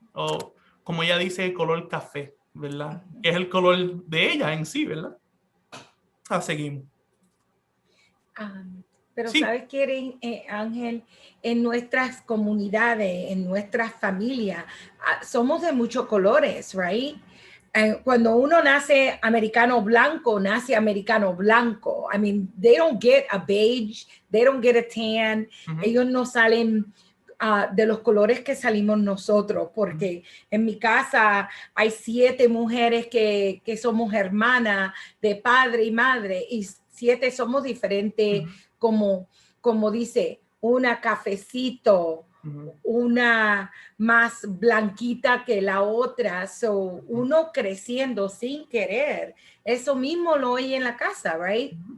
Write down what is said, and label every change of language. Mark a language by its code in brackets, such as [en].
[es] O como ella dice, color café, ¿verdad? Que es el color de ella en sí, ¿verdad? Seguimos. Pero sí. ¿sabes qué, Ángel? En nuestras comunidades, en nuestras familias, somos de muchos colores, [en] right? [es] Cuando uno nace americano blanco, nace americano blanco. [en] I mean, they don't get a beige, they don't get a tan. [es] Ellos no salen de los colores que salimos nosotros, porque en mi casa hay 7 mujeres que somos hermanas de padre y madre, y 7 somos diferentes, como dice, una cafecito, una más blanquita que la otra, so uno creciendo sin querer, eso mismo lo oye en la casa, [en] right?